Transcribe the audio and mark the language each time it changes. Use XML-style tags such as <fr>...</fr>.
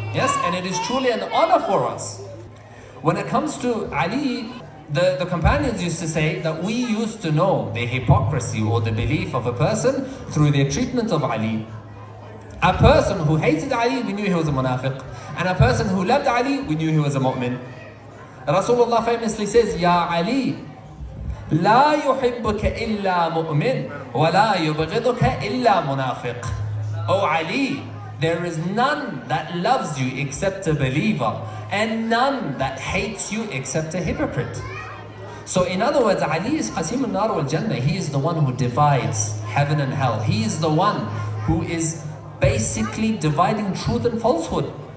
<en>Yes, and it is truly an honor for us. When it comes to Ali, the companions used to say that we used to know the hypocrisy or the belief of a person through their treatment of Ali. A person who hated Ali, we knew he was a munafiq. And a person who loved Ali, we knew he was a mu'min. Rasulullah famously says,</en> <ar>Ya Ali, لا يحبك إلا مؤمن ولا يبغضك إلا منافق.</ar> <en>Oh Ali, there is none that loves you except a believer, and none that hates you except a hypocrite. So in other words, Ali is Qasim al-Nar wal-Jannah. He is the one who divides heaven and hell. He is the one who is basically dividing truth and falsehood.</en>